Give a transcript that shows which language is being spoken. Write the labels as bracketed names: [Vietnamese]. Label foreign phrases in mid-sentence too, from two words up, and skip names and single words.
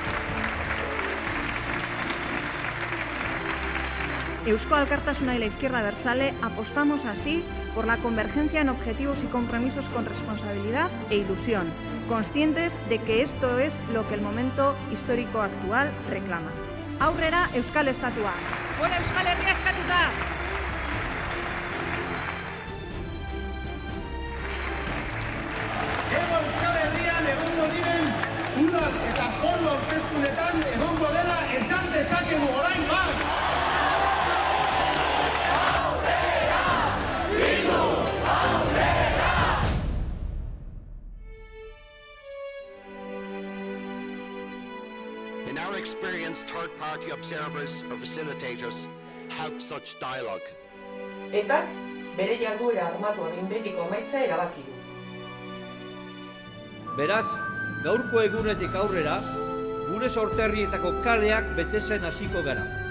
[Spanish] Eusko Alkartasuna y la izquierda abertzale apostamos así por la convergencia en objetivos y compromisos con responsabilidad e ilusión, conscientes de que esto es lo que el momento histórico actual reclama. [Basque] Aurrera Euskal Estatua. Gora Euskal Herria eskatuta! Euskal Herrian egongo diren udal eta foru hauteskundeetan egongo dela esan dezakegu orain bat! [English] In our experience, third-party observers or facilitators help such dialogue. [Basque] Etak bere jarduera armatuaren betiko emaitza erabaki du. Beraz, gaurko egunetik aurrera, gure sorterrietako kaleak betetzen hasiko gara.